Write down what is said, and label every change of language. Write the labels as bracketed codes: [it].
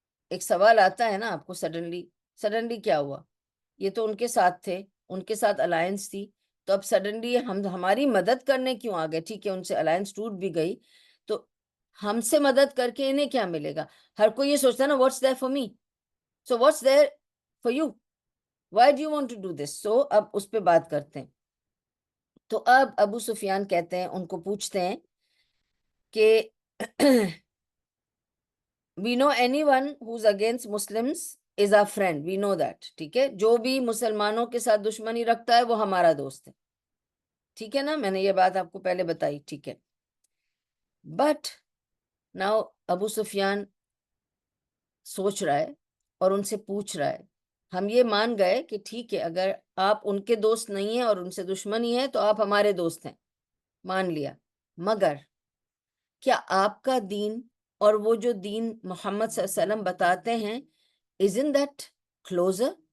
[ur] ایک سوال آتا ہے نا آپ کو, سڈنلی کیا ہوا؟ یہ تو ان کے ساتھ تھے, ان کے ساتھ الائنس تھی, تو اب سڈنلی ہماری مدد کرنے کیوں آ گئے؟ ٹھیک ہے, ان سے الائنس ٹوٹ بھی گئی, تو ہم سے مدد کر کے انہیں کیا ملے گا؟ ہر کوئی یہ سوچتا ہے نا, [en] What's there for me, so what's there for you, why do you want to do this. [ur] سو اب اس پہ بات کرتے ہیں. تو اب ابو سفیان کہتے ہیں, ان کو پوچھتے ہیں کہ [en] we know anyone who's against Muslims is our friend, we know that. [ur] ٹھیک ہے, جو بھی مسلمانوں کے ساتھ دشمنی رکھتا ہے وہ ہمارا دوست ہے. ٹھیک ہے نا, میں نے یہ بات آپ کو پہلے بتائی. ٹھیک ہے, [en] but now [ur] ابو سفیان سوچ رہا ہے اور ان سے پوچھ رہا ہے, ہم یہ مان گئے کہ ٹھیک ہے, اگر آپ ان کے دوست نہیں ہیں اور ان سے دشمنی ہے تو آپ ہمارے دوست ہیں, مان لیا, مگر کیا آپ کا دین اور وہ جو دین محمد صلی اللہ علیہ وسلم بتاتے ہیں, [en] isn't that closer?